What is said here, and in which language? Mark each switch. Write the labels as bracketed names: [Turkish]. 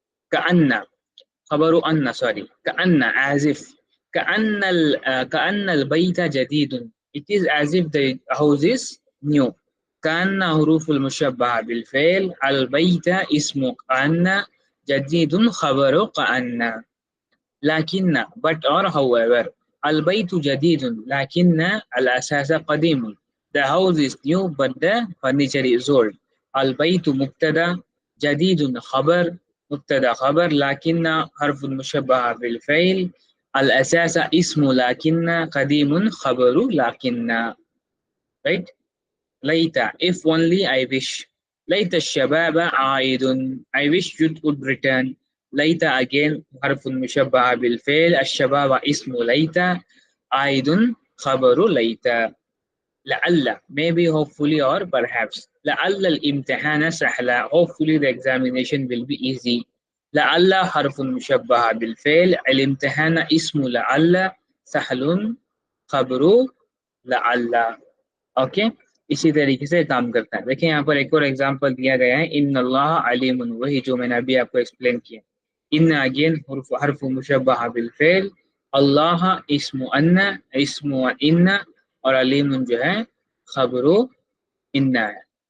[Arabic] کأن خبر ان, [English] sorry, كأن as if, [Arabic] كأن البيت جديد, [English] it is as if the house is new. [Arabic] كأن حروف المشبهة بالفعل, البيت اسم كأن, جديد خبر كأن. لكن [English] but or however, [Arabic] البيت جديد لكن الأساس قديم. [English] The house is new but the furniture is old. [Arabic] البيت مبتدأ, جديد خبر, مبتدا خبر, لكن حرف المشبهة بالفعل, الأساس اسم لكن, قديم خبر لكن. [English] right. ليت, if only, I wish. [Arabic] ليت الشباب عائد, [English] I wish youth would return. [Arabic] ليت [English] again [Arabic] حرف المشبهة بالفعل, الشباب اسم ليت, عائد خبر ليت. [English] لعل, maybe, hopefully, or perhaps. [Arabic] لعل الامتحان سهل, [English] hopefully the examination will be easy. [Arabic] لعل حرف مشبهة بالفعل, الامتحان اسم لعل, سهل خبر لعل. اوکے, [Urdu] اسی طریقے سے کام کرتا ہے. دیکھیں یہاں پر ایک اور ایگزامپل دیا گیا ہے, [Arabic] ان اللہ علیم, [Urdu] وہی جو میں نے ابھی آپ کو ایکسپلین کیا. ان اگین حرف مشبہ بالفعل, اللہ اسم ان, اسم ان, اور علیم جو ہے خبر ان ہے.